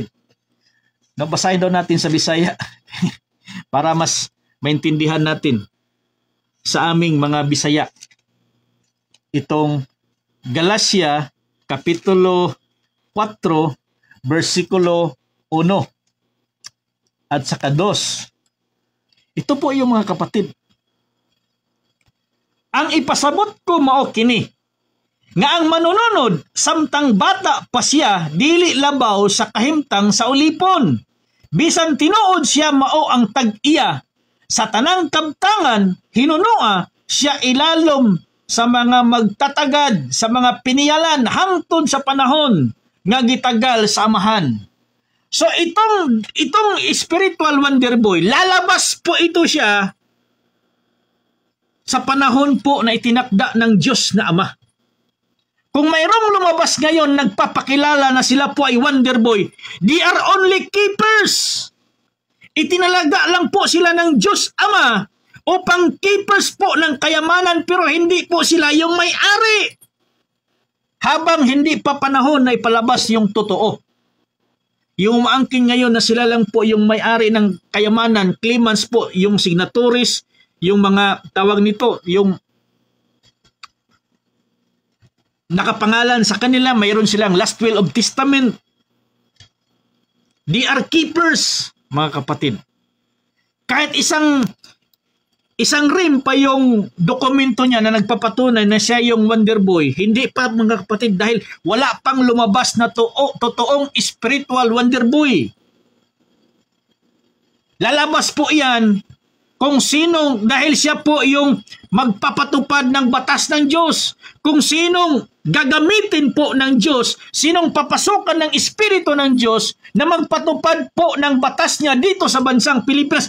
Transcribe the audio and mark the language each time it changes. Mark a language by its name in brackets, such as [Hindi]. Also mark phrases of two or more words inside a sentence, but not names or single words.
[Filipino] No, basahin daw natin sa Bisaya para mas maintindihan natin sa aming mga Bisaya itong Galatia kapitulo 4 versikulo 1 at saka 2. Ito po yung mga kapatid. [Cebuano] Ang ipasabot ko mao kini, nga ang manununod samtang bata pa siya dili labaw sa kahimtang sa ulipon. Bisan tinuod siya mao ang tag-iya sa tanang kabtangan, hinunua siya ilalom sa mga magtatagad sa mga piniyalan hangtod sa panahon nga gitagal sa amahan. [Filipino] So itong [English] spiritual wonder boy, [Filipino] lalabas po ito siya sa panahon po na itinakda ng Diyos na Ama. Kung mayroong lumabas ngayon, nagpapakilala na sila po ay [English] wonder boy, they are only keepers. [Filipino] Itinalaga lang po sila ng Diyos Ama upang keepers po ng kayamanan, pero hindi po sila yung may-ari. Habang hindi pa panahon na ipalabas yung totoo. Yung umaangkin ngayon na sila lang po yung may-ari ng kayamanan, claimants po, yung signatories, yung mga tawag nito, yung nakapangalan sa kanila, mayroon silang [English] last will of testament. They are keepers, [Filipino] mga kapatid. Kahit isang rim pa yung dokumento niya na nagpapatunay na siya yung [English] wonder boy, [Filipino] hindi pa, mga kapatid, dahil wala pang lumabas na totoong [English] spiritual wonder boy. [Filipino] Lalabas po yan kung sino, dahil siya po yung magpapatupad ng batas ng Diyos, kung sinong gagamitin po ng Diyos, sinong papasukan ng Espiritu ng Diyos na magpatupad po ng batas niya dito sa bansang Pilipinas.